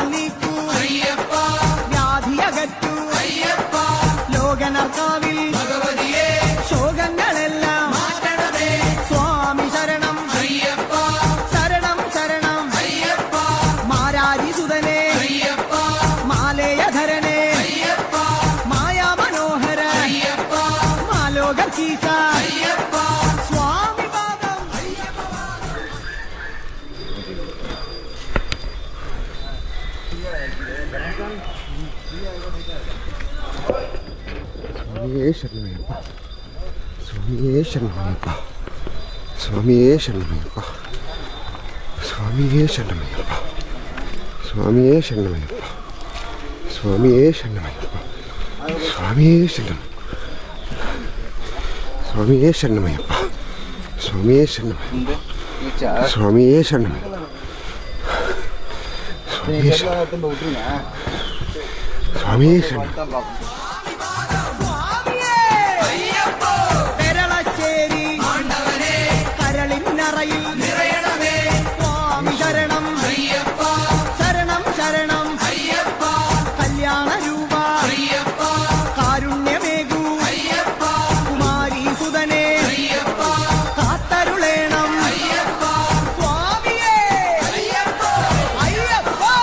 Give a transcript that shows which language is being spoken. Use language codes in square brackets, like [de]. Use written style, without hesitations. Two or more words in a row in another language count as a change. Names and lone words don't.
[ml] നീക്കൂ വ്യാധിയകറ്റു ലോകനർക്കാവിൽ ശോകങ്ങളെല്ലാം സ്വാമി ശരണം ശരണം ശരണം മാരാരിസുതനെ മാലയധരനെ മായാമനോഹര മാലോകീസ സ്വാമി പാദം [te] స్వామియే శరణమయ్యప్ప స్వామియే శరణమయ్యప్ప స్వామియే శరణమయ్యప్ప స్వామియే శరణమయ్యప్ప స్వామియే శరణమయ్యప్ప స్వామియే శరణమయ్యప్ప స్వామియే శరణం స్వామియే శరణమయ్యప్ప స్వామియే శరణమయ్యప్ప స్వామియే శరణమయ్యప్ప స్వామియే శరణం స్వామియే శరణం [ml] പെരളശ്ശേരി കരളിന്നറയിൽ സ്വാമി ശരണം ശരണം ശരണം കല്യാണ രൂപ കാരുണ്യമേകൂ കുമാരീസുതനെ കാത്തരുളേണം സ്വാമിയേ അയ്യപ്പ